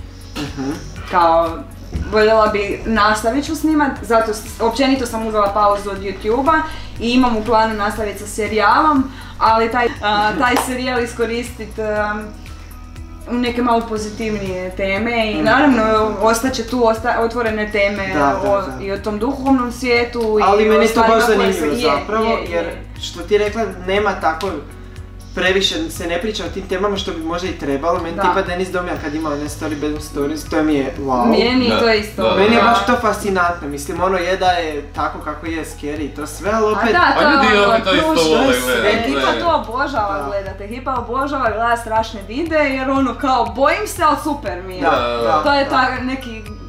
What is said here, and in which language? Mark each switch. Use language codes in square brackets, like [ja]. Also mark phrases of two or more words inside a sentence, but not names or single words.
[hr] Kao voljela bi nastavit ću snimat, zato općenito sam uzela pauzu od YouTube-a i imam u planu nastaviti sa serijalom, ali taj serijal iskoristit u neke malo pozitivnije teme i naravno ostaće tu otvorene teme i o tom duhovnom svijetu. Ali meni je to baš zanimljivo zapravo, jer što ti rekla nema tako previše se ne priča o tim temama što bi možda i trebalo, meni tipa Denis Domjan kad ima one [en] story bedroom stories, [hr] to mi je wow. Meni to je isto. Meni je baš to fascinantno, mislim je da je tako kako je scary i to sve, ali opet... A ljudi opet to isto vole gledati. Hipa to obožava gledati, Hipa obožava gledati strašne videe jer kao bojim se, ali super mi je. To je neki...